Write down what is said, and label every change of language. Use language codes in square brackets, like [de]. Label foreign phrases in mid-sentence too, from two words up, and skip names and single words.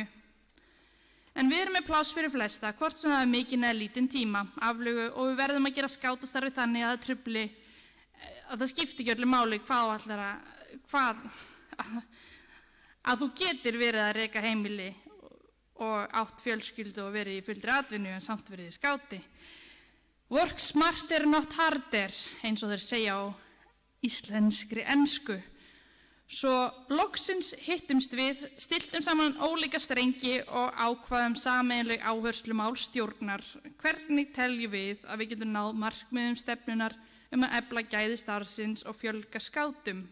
[is] En við erum með pláss fyrir flesta, hvort sem það er mikinn eða lítinn tíma, aflögu og við verðum að gera skátastarfi þannig að það trufli, að það skipti ekki öllu máli að þú getur verið að reka heimili og átt fjölskyldu og verið í fullri atvinnu en samt verið í skáti. [en] Work smarter not harder, [is] eins og þeir segja á íslenskri ensku. Svo loksins hittumst við, stilltum saman ólíka strengi og ákvaðum sameiginleg áherslumál stjórnar. Hvernig teljum við að við getum náð markmiðum stefnunar að efla gæði starfsins og fjölga skátum?